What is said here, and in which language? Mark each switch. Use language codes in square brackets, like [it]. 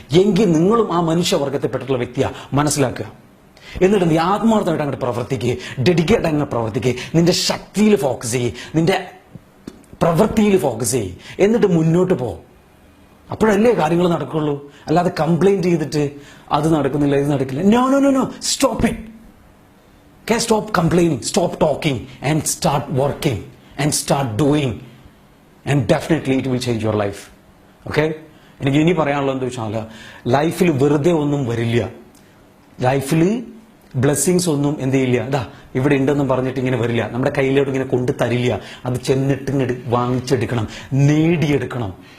[ml] എങ്കിൽ നിങ്ങളും ആ മനുഷ്യവർഗത്തിൽപ്പെട്ടിട്ടുള്ള വ്യക്തിയാണ് മനസ്സിലാക്കുക. എന്നിട്ട് നീ ആത്മാർത്ഥമായിട്ട് അങ്ങോട്ട് പ്രവർത്തിക്കുക, ഡെഡിക്കേറ്റ് അങ്ങ് പ്രവർത്തിക്കുക, നിന്റെ ശക്തിയിൽ ഫോക്കസ് ചെയ്യ്, നിന്റെ പ്രവൃത്തിയിൽ ഫോക്കസ് ചെയ്യ്, എന്നിട്ട് മുന്നോട്ട് പോ. അപ്പോഴല്ലേ കാര്യങ്ങൾ നടക്കുള്ളൂ. അല്ലാതെ കംപ്ലൈന്റ് ചെയ്തിട്ട് അത് നടക്കുന്നില്ല, ഇത് നടക്കില്ല. [en] No, stop it. Okay, stop complaining, stop talking, and start working and start doing, and definitely it will change your life. [ml] Okay, എനിക്ക് ഇനി പറയാനുള്ളത് എന്താ വെച്ചാൽ, ലൈഫിൽ വെറുതെ ഒന്നും വരില്ല, ലൈഫിൽ ബ്ലെസ്സിങ്സ് ഒന്നും എന്ത് ചെയ്യില്ല, അതാ ഇവിടെ ഉണ്ടെന്നും പറഞ്ഞിട്ട് ഇങ്ങനെ വരില്ല, നമ്മുടെ കയ്യിലോട്ട് ഇങ്ങനെ കൊണ്ടു തരില്ല. അത് ചെന്നിട്ട് വാങ്ങിച്ചെടുക്കണം, നേടിയെടുക്കണം.